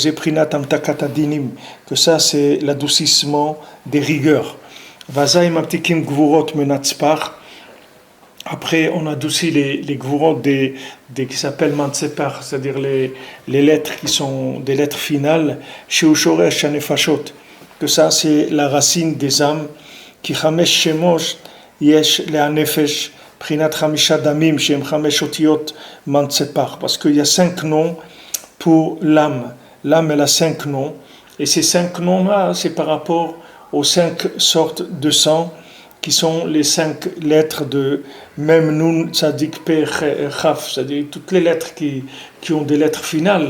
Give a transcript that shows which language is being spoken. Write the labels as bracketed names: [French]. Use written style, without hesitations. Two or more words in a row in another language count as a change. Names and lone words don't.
[French] Que ça, c'est l'adoucissement des rigueurs. Après, on adoucit les gvurot qui s'appellent mantsepar, c'est-à-dire les lettres qui sont des lettres finales, que ça, c'est la racine des âmes. [Hebrew] כי 5 שמות יש להנפש, בחינת 5 דמים שהם 5 אותיות מנצפח, [French] parce qu'il y a 5 noms pour l'âme. L'âme, elle a 5 noms, et ces 5 noms-là, c'est par rapport aux 5 sortes de sang, qui sont les 5 lettres de Mem, Nun, Tzadik, Pe, Chaf, c'est-à-dire toutes les lettres qui ont des lettres finales.